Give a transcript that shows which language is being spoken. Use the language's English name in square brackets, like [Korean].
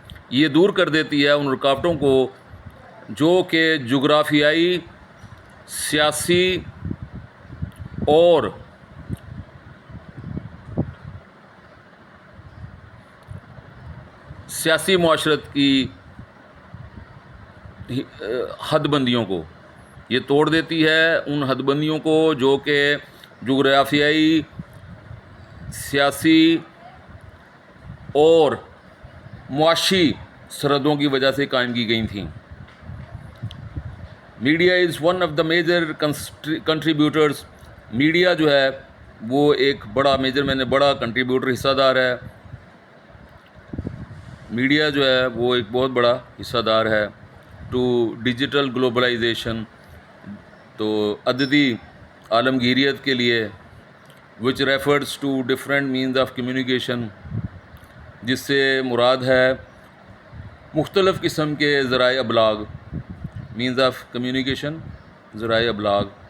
[Urdu] یہ دور کر دیتی ہے ان رکاوٹوں کو جو کہ جغرافیائی، سیاسی اور سیاسی معاشرت کی حد بندیوں کو. یہ توڑ دیتی ہے ان حد بندیوں کو جو کہ جغرافیائی، سیاسی اور معاشی سرحدوں کی وجہ سے قائم کی گئی تھیں. [English] Media is one of the major contributors. [Urdu] Media جو ہے وہ ایک بڑا بڑا کنٹریبیوٹر، حصہ دار ہے. میڈیا جو ہے وہ ایک بہت بڑا حصہ دار ہے [English] To digital globalization. [Urdu] تو عددی عالمگیریت کے لیے [English] which refers to different means of communication, [Urdu] جس سے مراد ہے مختلف قسم کے ذرائع ابلاغ، [English] means of communication, [Urdu] ذرائع ابلاغ.